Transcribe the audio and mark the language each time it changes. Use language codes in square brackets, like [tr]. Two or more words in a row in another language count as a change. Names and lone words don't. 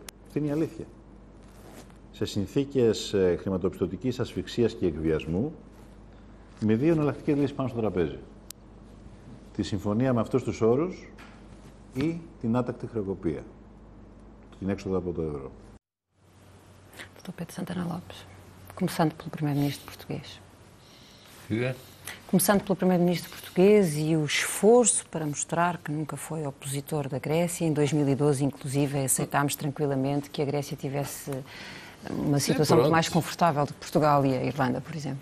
[el] Αυτή είναι η αλήθεια. Σε συνθήκες χρηματοπιστωτικής ασφυξίας και εκβιασμού, με δύο εναλλακτικές λύσεις πάνω στο τραπέζι. Τη συμφωνία με αυτούς τους όρους ή την άτακτη χρεοκοπία. Την έξοδο από το ευρώ. [pt] Dr. Pedro Santana Lopes, começando pelo primeiro-ministro português. É? Começando pelo primeiro-ministro português e o esforço para mostrar que nunca foi opositor da Grécia. Em 2012, inclusive, aceitámos tranquilamente que a Grécia tivesse uma situação muito mais confortável do que Portugal e a Irlanda, por exemplo.